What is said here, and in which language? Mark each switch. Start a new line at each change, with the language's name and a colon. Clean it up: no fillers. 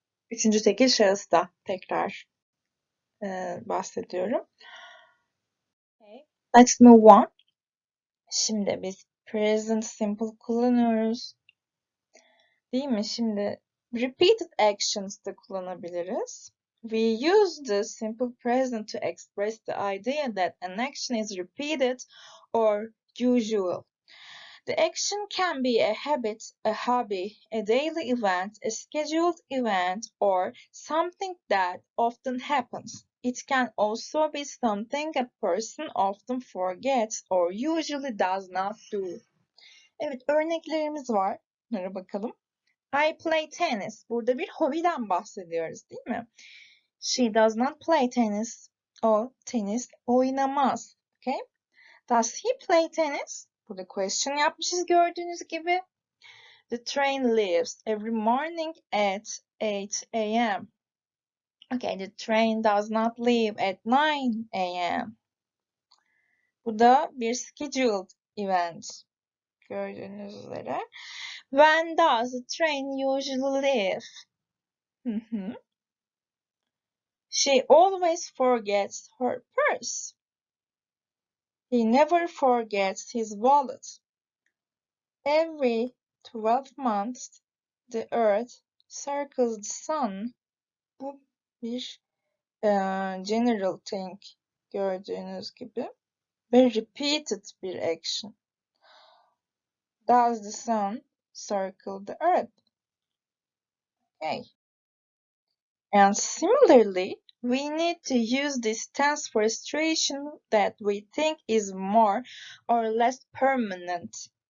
Turkish: Üçüncü tekil şahısta tekrar bahsediyorum. Okay.
English: Let's move on.
Turkish: Şimdi biz present simple kullanıyoruz. Değil mi? Şimdi repeated actions da kullanabiliriz.
English: We use the simple present to express the idea that an action is repeated or usual. The action can be a habit, a hobby, a daily event, a scheduled event, or something that often happens. It can also be something a person often forgets or usually does not do.
Turkish: Evet, örneklerimiz var. Bunlara bakalım.
English: I play tennis.
Turkish: Burada bir hobiden bahsediyoruz, değil mi?
English: She does not play tennis.
Turkish: O tenis oynamaz.
English: Okay? Does he play tennis?
Turkish: Burada question yapmışız gördüğünüz gibi.
English: The train leaves every morning at 8 a.m. Okay, the train does not leave at 9 a.m.
Turkish: Bu da bir scheduled event. Gördüğünüz üzere.
English: When does the train usually leave? She always forgets her purse. He never forgets his wallet. Every 12 months, the earth circles the sun.
Turkish: Bu bir
English: general thing
Turkish: gördüğünüz gibi ve repeated bir action.
English: Does the sun circle the earth? Okay. And similarly, we need to use this tense for a situation that we think is more or less permanent.